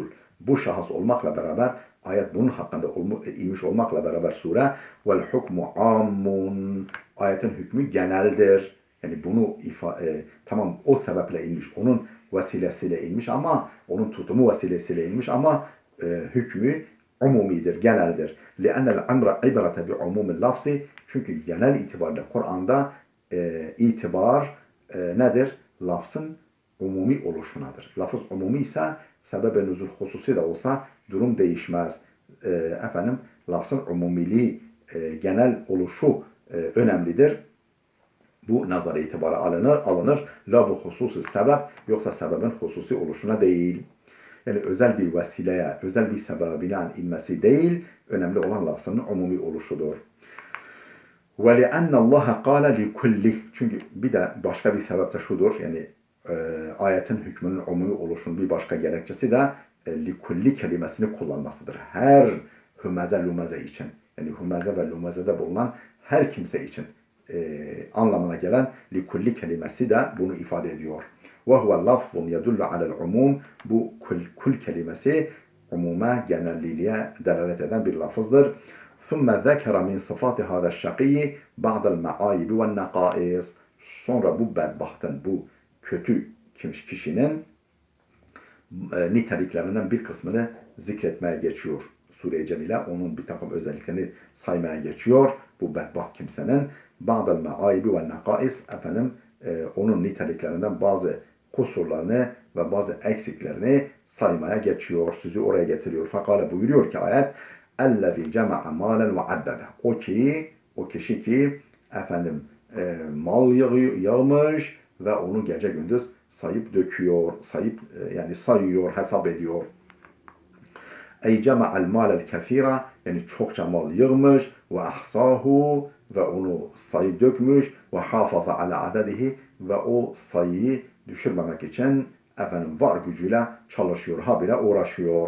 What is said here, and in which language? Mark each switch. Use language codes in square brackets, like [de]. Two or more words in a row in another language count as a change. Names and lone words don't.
[tr] Bu şahıs olmakla beraber ayet bunun hakkında inmiş olmakla beraber sure [ar] والحكم عام. [tr] Ayetin hükmü geneldir. Yani bunu tamam o sebeple inmiş. Onun vesilesiyle inmiş ama onun tutumu vesilesiyle inmiş ama hükmü umumidir, geneldir. [ar] لِأَنَّ الْاَمْرَ عِبْرَةَ بِعُمُومِ اللَّفْزِ. [tr] Çünkü genel itibariyle Kur'an'da itibar nedir? Lafzın umumi oluşunadır. Lafız umumi ise sebebe nüzul hususi de olsa durum değişmez. Lafzın umumiliği, genel oluşu önemlidir. Bu nazara itibara alınır. La bu hususi sebep, yoksa sebebin hususi oluşuna değil. Yani özel bir vesileye, özel bir sebebine inmesi değil, önemli olan lafzının umumi oluşudur. [ar] وَلِأَنَّ اللّٰهَ قَالَ لِكُلِّهِ. [tr] Çünkü bir de başka bir sebep de şudur, yani ayetin hükmünün umumi oluşunun bir başka gerekçesi de likulli kelimesini kullanmasıdır. Her [ar] همزة لمزة [tr] için, yani hümeze ve lumazede bulunan her kimse için anlamına gelen likulli kelimesi de bunu ifade ediyor. [ar] وَهُوَ لَفْظٌ يَدُلُّ عَلَى الْعُمُومِ. [tr] Bu kul kelimesi umuma, genelliliğe delalet eden bir lafızdır. [ar] ثُمَّ ذَكَرَ مِنْ صِفَاتِ هَذَا الشَّقِيِّ بَعْضَ الْمَعَايِبِ وَالنَّقَائِصِ. [tr] Sonra bu bedbahtın, bu kötü kişinin niteliklerinden bir kısmını zikretmeye geçiyor. Sure-i Celil'e onun bir takım özelliklerini saymaya geçiyor. Bu bedbaht kimsenin [ar] بعض المعايب والنقائص, [tr] onun niteliklerinden bazı kusurlarını ve bazı eksiklerini saymaya geçiyor. Sözü oraya getiriyor. Fakale buyuruyor ki ayet [ar] اَلَّذِي جَمَعَ مَالًا وَعَدَّدَ. [tr] O kişi ki mal yağmış ve onu gece gündüz sayıp döküyor, yani sayıyor, hesap ediyor. [ar] أي جمع المال الكثير, [tr] yani çokça mal yığmış ve ahsahu, ve onu sayıp dökmüş ve [ar] حافظ على عدده, [tr] ve o sayıyı düşürmemek için var gücüyle çalışıyor, habire uğraşıyor.